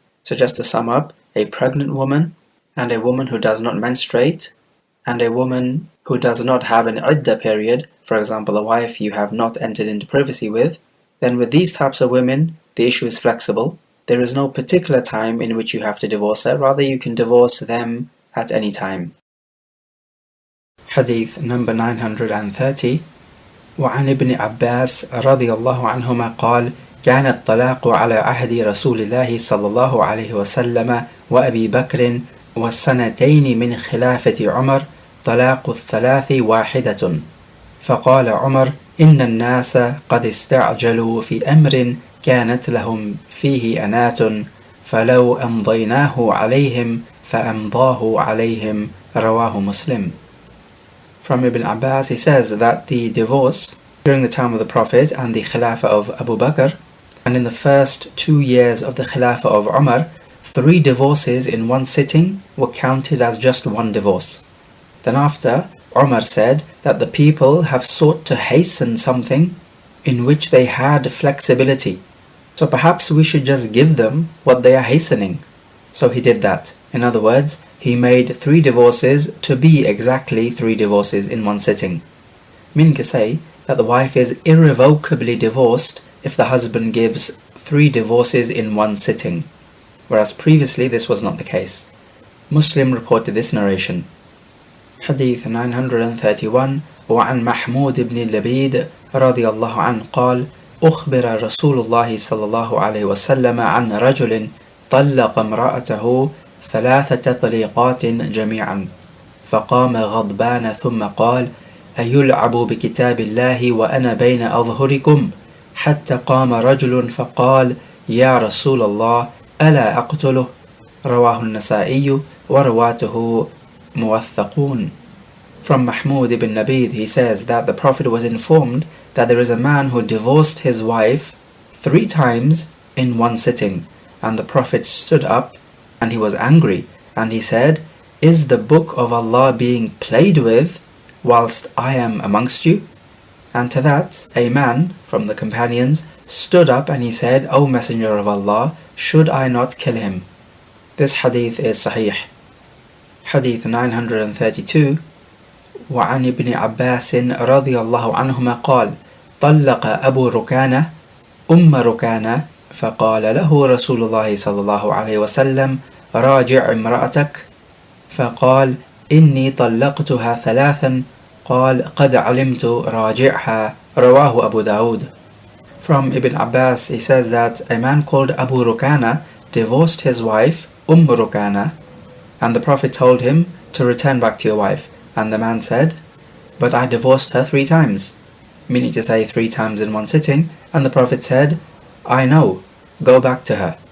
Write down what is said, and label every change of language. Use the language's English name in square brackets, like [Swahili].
[English] So just to sum up, a pregnant woman, and a woman who does not menstruate, and a woman who does not have an iddah period, for example a wife you have not entered into privacy with, then with these types of women, the issue is flexible. There is no particular time in which you have to divorce her, rather you can divorce them at any time. Hadith number 930. [Arabic] وعن ابن عباس رضي الله عنهما قال: كان الطلاق على عهد رسول الله صلى الله عليه وسلم وأبي بكر والسنتين من خلافة عمر طلاق الثلاث واحدة. فقال عمر: إن الناس قد استعجلوا في أمر كانت لهم فيه أنات، فلو أمضيناه عليهم فأمضاه عليهم رواه Muslim. [English] From Ibn Abbas, he says that the divorce during the time of the Prophet and the Khilafah of Abu Bakr, and in the first 2 years of the Khilafah of Umar, 3 divorces in one sitting were counted as just one divorce. Then after, Umar said that the people have sought to hasten something in which they had flexibility. So perhaps we should just give them what they are hastening. So he did that. In other words, he made 3 divorces to be exactly 3 divorces in one sitting. Meaning to say that the wife is irrevocably divorced if the husband gives 3 divorces in one sitting. Whereas previously this was not the case. Muslim reported this narration. [Arabic] Hadith 931 وعن محمود بن اللبيد رضي الله عنه قال أخبر رسول الله صلى الله عليه وسلم عن رجل طلق امرأته 3 طليقات جميعا فقام غضبان ثم قال أيلعب بكتاب الله وأنا بين أظهركم حتى قام رجل فقال يا رسول الله ألا أقتله رواه النسائي ورواته موثقون. [English] From Mahmud ibn Nabid, he says that the Prophet was informed that there is a man who divorced his wife 3 times in one sitting, and the Prophet stood up and he was angry and he said, "Is the book of Allah being played with whilst I am amongst you?" And to that, a man from the companions stood up and he said, "O Messenger of Allah, should I not kill him?" This hadith is sahih. [Arabic] Hadith 932 وعن ابن عباس رضي الله عنهما قال طلق أبو ركانة أم ركانة فقال له رسول الله صلى الله عليه وسلم راجع امرأتك فقال إني طلقتها 3 قال قد علمت راجعها رواه أبو داود. [English] From Ibn Abbas, he says that a man called Abu Rukana divorced his wife Rukana, and the Prophet told him to return back to your wife. And the man said, "But I divorced her 3 times," meaning to say 3 times in one sitting, and the Prophet said, "I know, go back to her."